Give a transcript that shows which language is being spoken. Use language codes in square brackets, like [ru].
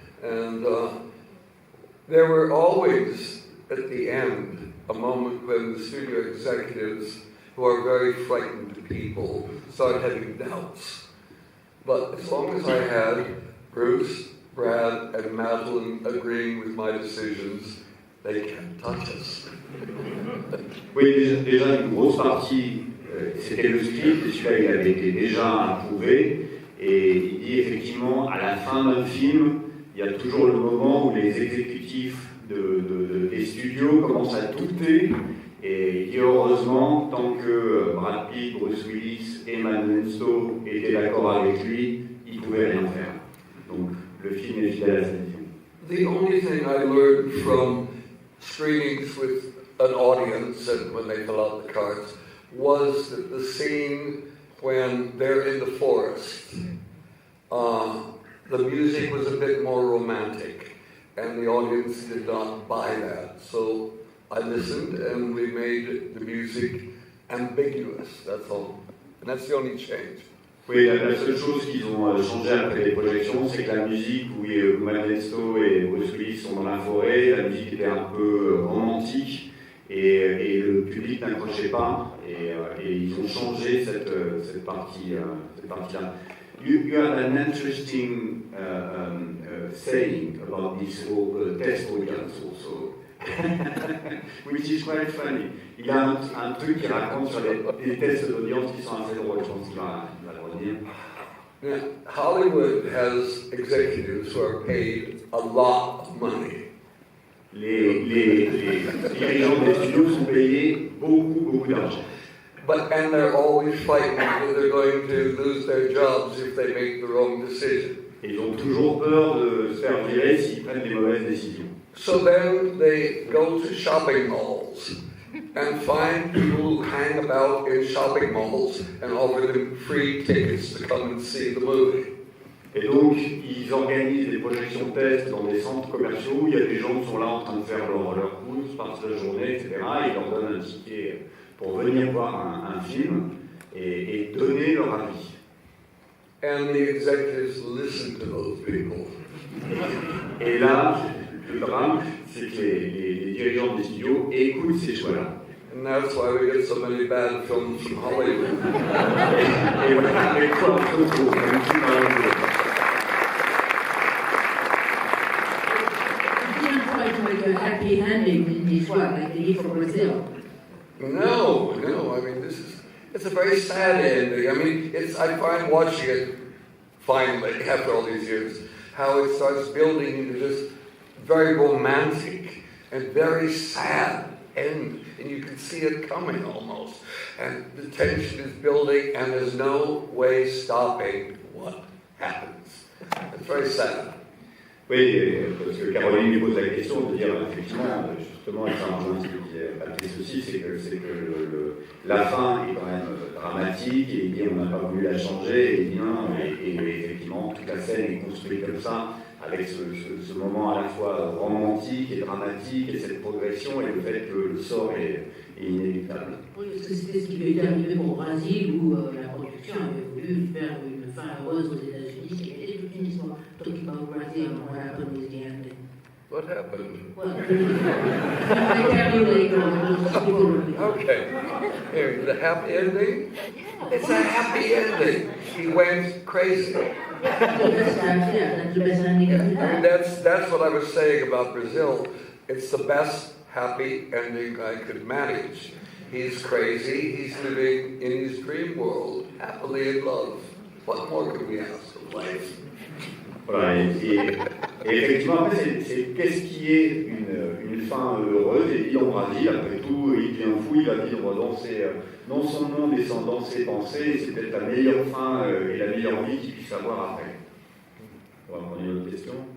[en] And there were always, at the end, a moment when the studio executives, who are very frightened people, started having doubts. But as long as I had Bruce, Brad, and Madeline agreeing with my decisions, they can't touch us. [fr] Oui, déjà une grosse partie, c'était le script, et celui-là il avait été déjà approuvé, et il dit effectivement, à la fin d'un film, il y a toujours le moment où les exécutifs des studios commencent à douter, et il dit heureusement, tant que Brad Pitt, Bruce Willis et Madeline Stowe étaient d'accord avec lui, ils ne pouvaient rien faire. Donc le film est fidèle à sa vision. [en] The only thing I learned from screenings with an audience and when they fill out the cards was that the scene when they're in the forest, the music was a bit more romantic and the audience did not buy that. So I listened and we made the music ambiguous, that's all. And that's the only change. [fr] Oui, la seule chose qu'ils ont changé après les projections, c'est que la musique où Madeline Stowe et Bruce Willis sont dans la forêt, la musique était un peu romantique et le public n'accrochait pas et ils ont changé cette partie-là. [en] You have an interesting saying about this whole test audience also. Which is quite funny. [fr] Il y a un truc qu'il raconte sur les tests d'audience qui sont assez drôles, je pense qu'il va le redire. [en] Yeah, Hollywood has executives who are paid a lot of money. [fr] Les dirigeants des studios sont payés beaucoup d'argent. [en] And they're always fighting that they're going to lose their jobs if they make the wrong decision. [fr] Et ils ont toujours peur de se faire virer s'ils prennent des mauvaises décisions. [en] So then they go to shopping malls and find people who hang about in shopping malls and offer them free tickets to come and see the movie. [fr] Et donc, ils organisent des projections tests dans des centres commerciaux où il y a des gens qui sont là en train de faire leurs courses, passent la journée, etc. Ils leur donnent un ticket pour venir voir un film et donner leur avis. [en] And the executives listen to those people. [fr] Et là, le drame, c'est que les dirigeants des studios écoutent ces choix-là. [en] And that's why we get so many bad films from Hollywood. [fr] Et voilà, avec quoi on se retrouve, même si dans le [en] You didn't try to make a happy ending in this one, like they did for Brazil. No, I mean, it's a very sad ending. I mean, I find watching it, finally, after all these years, how it starts building into this very romantic and very sad end. And you can see it coming almost. And the tension is building and there's no way stopping what happens. It's very sad. [fr] Oui, parce que Caroline lui pose la question de dire, effectivement, justement, et ça rejoint ce que disait Patrice aussi, c'est que la fin est quand même dramatique, et il dit on n'a pas voulu la changer, et effectivement, toute la scène est construite comme ça, avec ce moment à la fois romantique et dramatique, et cette progression, et le fait que le sort est inéluctable. Oui, parce que c'était ce qui lui était arrivé au Brésil, où la production avait voulu faire une fin heureuse aux États-Unis, qui était toute une histoire. [en] Talking about Brazil and what happened with the ending. What happened? Well, I tell you later. Okay. Here, the happy ending? It's a happy ending. He went crazy. That's the best ending of the And that's what I was saying about Brazil. It's the best happy ending I could manage. He's crazy. He's living in his dream world, happily in love. What more can we ask of life? [fr] Voilà, et effectivement, après, c'est qu'est-ce qui est une fin heureuse, et dit en Brésil, après tout, il devient fou, il va vivre dans son monde et dans ses pensées, et c'est peut-être la meilleure fin et la meilleure vie qu'il puisse avoir après. On va prendre une autre question.